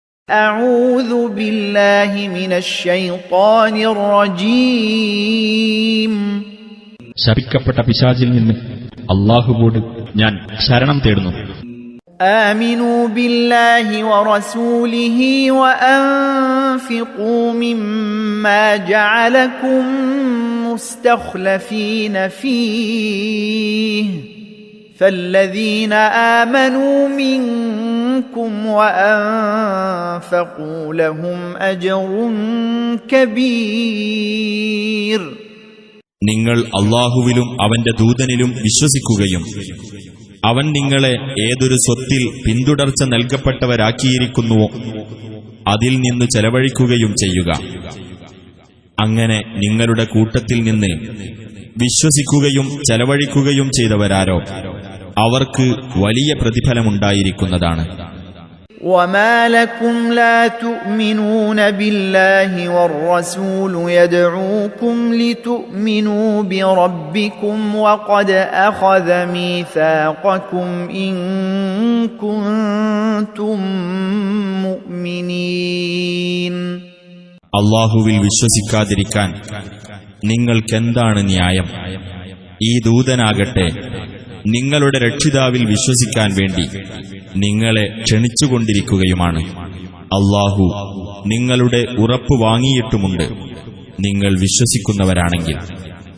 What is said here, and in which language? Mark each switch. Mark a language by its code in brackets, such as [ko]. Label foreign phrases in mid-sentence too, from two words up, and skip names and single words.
[ar] أعوذ بالله من الشيطان الرجيم. [ml] ശപിക്കപ്പെട്ട പിശാചിൽ നിന്ന് അല്ലാഹുവോട് ഞാൻ ശരണം തേടുന്നു. [ar] آمنوا بالله ورسوله وأنفقوا مما جعلكم مستخلفين فيه فالذين آمنوا منكم وأنفقوا لهم أجر كبير. [ml] നിങ്ങൾ അല്ലാഹുവിലും അവന്റെ ദൂതനിലും വിശ്വസിക്കുകയും അവൻ നിങ്ങളെ ഏതൊരു സ്വത്തിൽ പിന്തുടർച്ച നൽകപ്പെട്ടവരാക്കിയിരിക്കുന്നുവോ അതിൽ നിന്ന് ചെലവഴിക്കുകയും ചെയ്യുക. അങ്ങനെ നിങ്ങളുടെ കൂട്ടത്തിൽ നിന്ന് വിശ്വസിക്കുകയും ചെലവഴിക്കുകയും ചെയ്തവരാരോ അവർക്ക് വലിയ പ്രതിഫലമുണ്ടായിരിക്കുന്നതാണ്. [ar] وما لكم لا تؤمنون بالله والرسول يدعوكم لتؤمنوا بربكم وقد أخذ ميثاقكم إن كنتم مؤمنين. [ml] അല്ലാഹുവിൽ വിശ്വസിക്കാതിരിക്കാൻ നിങ്ങൾക്കെന്താണ് ന്യായം? ഈ ദൂതനാകട്ടെ നിങ്ങളുടെ രക്ഷിതാവിൽ വിശ്വസിക്കാൻ വേണ്ടി നിങ്ങളെ ക്ഷണിച്ചുകൊണ്ടിരിക്കുകയുമാണ്. അല്ലാഹു നിങ്ങളുടെ ഉറപ്പ് വാങ്ങിയിട്ടുമുണ്ട് നിങ്ങൾ വിശ്വസിക്കുന്നവരാണെങ്കിൽ.